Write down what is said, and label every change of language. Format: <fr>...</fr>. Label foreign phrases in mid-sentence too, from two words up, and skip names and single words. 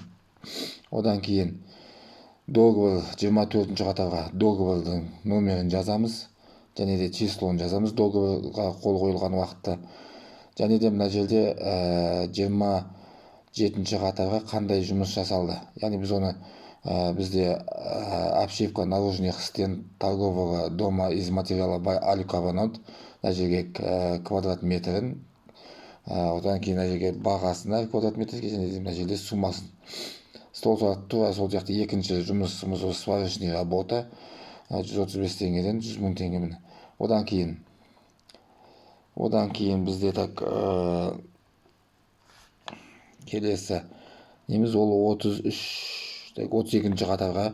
<kk>Одан кейін договор 24-ші қатарға договордың номерін жазамыз. Және де числоны жазамыз договорға қол қойылған уақытта. Және де мына жерде 27-ші қатарға қандай жұмыс жасалды. Яғни біз оны бізде</kk> <ru>обшивка наружных стен торгового дома из материала</ru> <kk>by Алькабанот. Мына жерге квадрат метрін. Одан кейін мына жерге бағасына квадрат метрге, және де мына жерде сумасын. Сол жақта екінші жұмысымыз</kk> <ru>сварочный работа.</ru> <kk>135 теңгеден 100 мың теңге міне. Одан кейін бізде так келесі неміз ол 32-ші қатарға.</kk>